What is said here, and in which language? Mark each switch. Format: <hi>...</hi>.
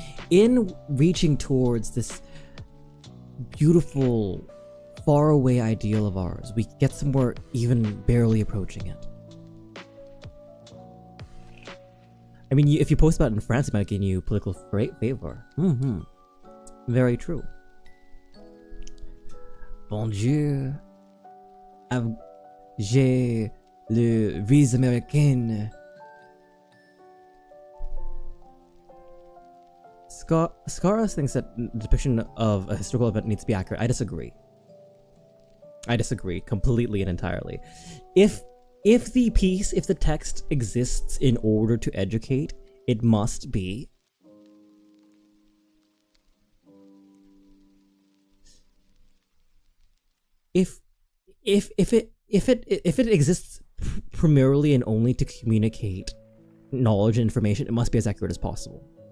<en>In reaching towards this beautiful, faraway ideal of ours, we get somewhere even barely approaching it. I mean, if you post about it in France, it might gain you political favor. Very true.</en> <fr>Bon Dieu, j'ai le vise américaine.</fr> <en>Scaras thinks that the depiction of a historical event needs to be accurate. I disagree. I disagree completely and entirely. If the text exists in order to educate, it must be if it exists primarily and only to communicate knowledge and information, it must be as accurate as possible.</en>